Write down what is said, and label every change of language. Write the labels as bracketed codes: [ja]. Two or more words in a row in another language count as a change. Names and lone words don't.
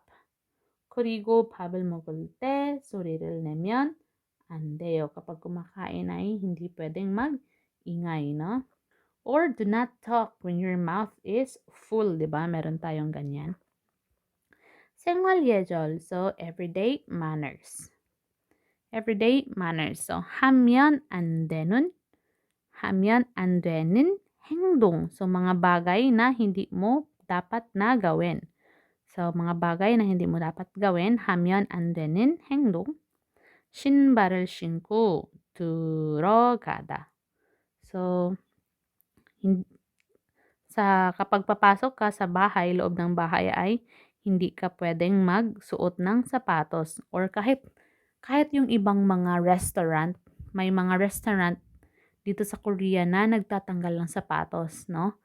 [ko] 그리고 밥을 먹을 때 소리를 내면 안 돼요. [tl] Kapag kumakain ay hindi pwedeng mag-ingay, no? [en] Or do not talk when your mouth is full, [tl] di ba? Meron tayong ganyan. [ko] 생활 예절, [en] so everyday manners. Everyday manners. [ko] So 하면 안 되는 행동. [tl] So mga bagay na hindi mo dapat na gawin. So mga bagay na hindi mo dapat gawin, [ko] 하면 안 되는 행동. 신발을 신고 들어가다. [tl] So, kapag papasok ka sa bahay, loob ng bahay ay hindi ka pwedeng magsuot ng sapatos. Or kahit yung ibang mga restaurant, may mga restaurant dito sa Korea na nagtatanggal ng sapatos, no?